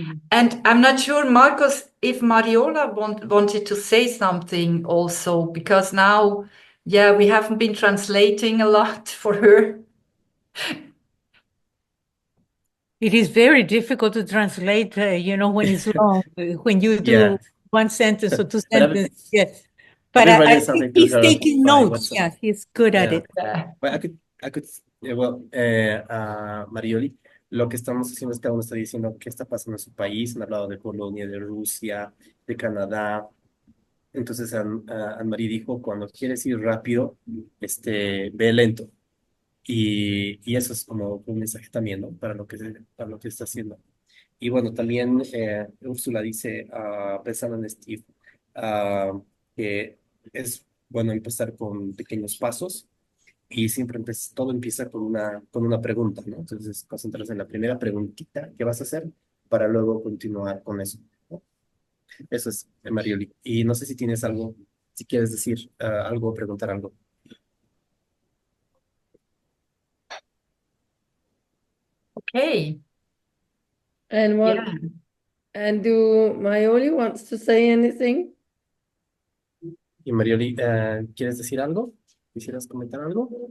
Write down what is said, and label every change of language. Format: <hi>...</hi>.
<en>And I'm not sure, Marcos, if Mariola wanted to say something also, because now, yeah, we haven't been translating a lot for her. It is very difficult to translate, when it's long, when you do 1 sentence or 2 sentences. Yes. But I think he's taking notes. Yeah, he's good at it.</en> <es>Well, Marioli, lo que estamos haciendo es cada uno está diciendo qué está pasando en su país. Han hablado de Polonia, de Rusia, de Canadá. Entonces, Anne-Marie dijo, cuando quieres ir rápido, ve lento. Y eso es como un mensaje también, ¿no? Para lo que está haciendo. Y bueno, también Ursula dice, pensando en Steve, que es bueno empezar con pequeños pasos y siempre todo empieza con una pregunta, ¿no? Entonces, concentrarse en la primera preguntita que vas a hacer para luego continuar con eso, ¿no? Eso es, Marioli. Y no sé si tienes algo, si quieres decir algo o preguntar algo.</es> <en>Okay. And do Marioli wants to say anything?</en> <es>Y Marioli, ¿quieres decir algo? ¿Quisieras comentar algo?</es>